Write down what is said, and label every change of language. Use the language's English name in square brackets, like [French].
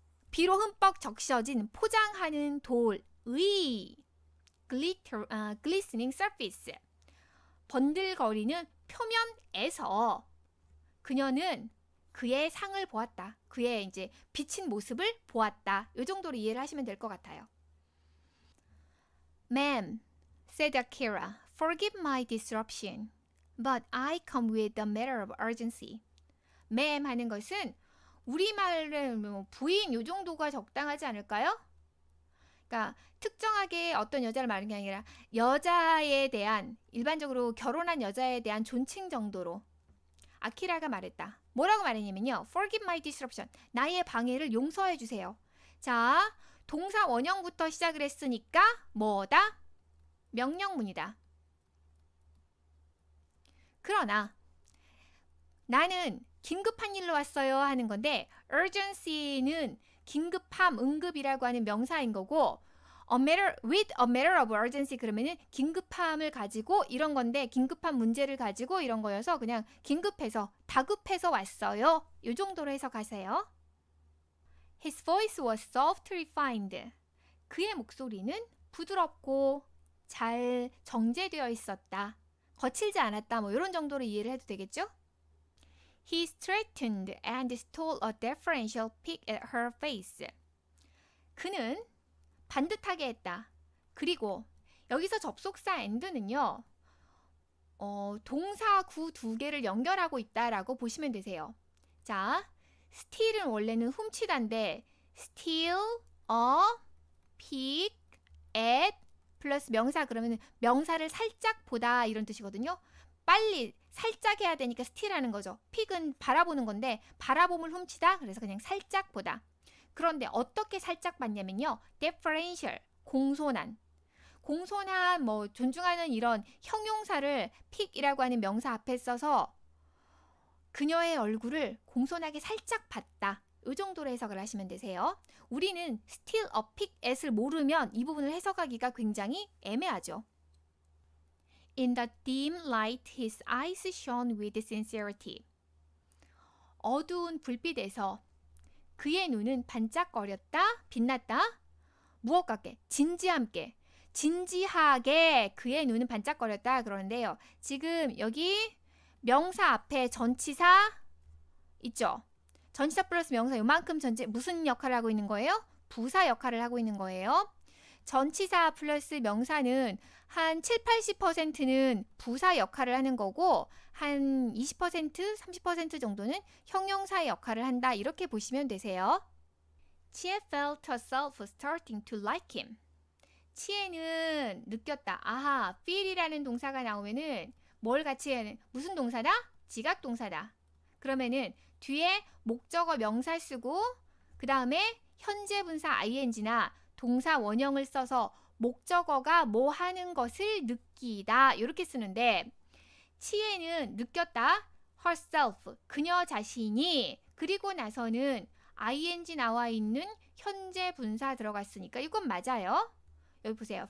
[Korean] 비로 흠뻑 적셔진 포장하는 돌의 [English] glistening surface. [Korean] 번들거리는 표면에서 그녀는 그의 상을 보았다. 그의 이제 비친 모습을 보았다. 이 정도로 이해를 하시면 될 것 같아요. [English] Ma'am, said Akira, forgive my disruption, but I come with a matter of urgency. [Korean] Ma'am 하는 것은 우리말은 뭐 부인 요 정도가 적당하지 않을까요? 그러니까 특정하게 어떤 여자를 말하는 게 아니라 여자에 대한 일반적으로 결혼한 여자에 대한 존칭 정도로 아키라가 말했다. 뭐라고 말했냐면요. [English] Forgive my disruption. [Korean] 나의 방해를 용서해 주세요. 자, 동사 원형부터 시작을 했으니까 뭐다? 명령문이다. 그러나 나는 긴급한 일로 왔어요 하는 건데 urgency는 긴급함, 응급이라고 하는 명사인 거고 [English] with a matter of urgency [Korean] 그러면은 긴급함을 가지고 이런 건데 긴급한 문제를 가지고 이런 거여서 그냥 긴급해서 다급해서 왔어요. 이 정도로 해석하세요. [English] His voice was soft refined. [Korean] 그의 목소리는 부드럽고 잘 정제되어 있었다. 거칠지 않았다. 뭐 이런 정도로 이해를 해도 되겠죠? [English] He straightened and stole a deferential peek at her face. [Korean] 그는 반듯하게 했다. 그리고 여기서 접속사 and는요. 동사 구 2개를 연결하고 있다라고 보시면 되세요. 자, steal은 원래는 훔치다인데 [English] steal a peek at [Korean] 플러스 명사 그러면 명사를 살짝 보다 이런 뜻이거든요. 빨리 살짝 해야 되니까 still하는 거죠. 픽은 바라보는 건데 바라봄을 훔치다 그래서 그냥 살짝 보다. 그런데 어떻게 살짝 봤냐면요. differential 공손한 뭐 존중하는 이런 형용사를 픽이라고 하는 명사 앞에 써서 그녀의 얼굴을 공손하게 살짝 봤다. 이 정도로 해석을 하시면 되세요. 우리는 [English] still a pick at [Korean] 을 모르면 이 부분을 해석하기가 굉장히 애매하죠. [English] In the dim light, his eyes shone with sincerity. [Korean] 어두운 불빛에서 그의 눈은 반짝거렸다, 빛났다. 무엇 같게? 진지하게 그의 눈은 반짝거렸다 그러는데요. 지금 여기 명사 앞에 전치사 있죠? 전치사 플러스 명사 요만큼 전체 무슨 역할을 하고 있는 거예요? 부사 역할을 하고 있는 거예요. 전치사 플러스 명사는 한 7, 80%는 부사 역할을 하는 거고 한 20%, 30% 정도는 형용사의 역할을 한다. 이렇게 보시면 되세요. [English] 치에 felt herself starting to like him. [Korean] 치에는 느꼈다. 아하, feel이라는 동사가 나오면은 뭘 같이 해야 돼? 무슨 동사다? 지각 동사다. 그러면은 뒤에 목적어 명사 쓰고 그 다음에 현재 분사 ing나 동사 원형을 써서 목적어가 뭐 하는 것을 느끼다 이렇게 쓰는데 치에는 느꼈다 herself 그녀 자신이 그리고 나서는 ing 나와 있는 현재 분사 들어갔으니까 이건 맞아요. 여기 보세요.